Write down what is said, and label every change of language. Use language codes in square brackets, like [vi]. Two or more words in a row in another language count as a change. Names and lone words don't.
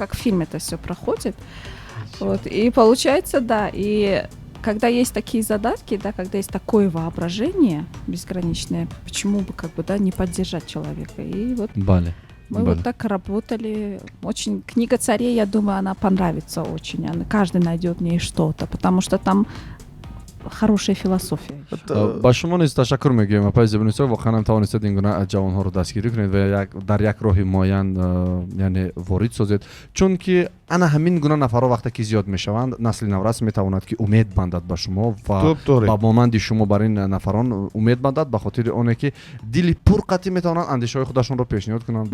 [ru] как в фильме это все проходит. Вот, и получается, да, и когда есть такие задатки, да, когда есть такое воображение безграничное, почему бы как бы, да, не поддержать человека? И вот [tg] Бале. [ru] мы вот так работали. Очень книга царей, я думаю, она понравится очень. Каждый найдет в ней что-то, потому что там хорошая философия. [tg] ба шумо низ ташаккур мегӯем апай зебунисо воқеан ҳам тавонистед ин гуна ҷавонҳоро дастгирӣ кунед ва дар як роҳи муайян яъне ворид созед чунки ана ҳамин гуна нафарҳо вақте ки зиёд мешаванд насли наврас метавонад ки умед бандад ба шумо ва ба монанди шумо бар ин нафарон умед бандад ба хотири оне ки дили пурқатӣ метавонанд андешаҳои худашонро пешниҳод кунанд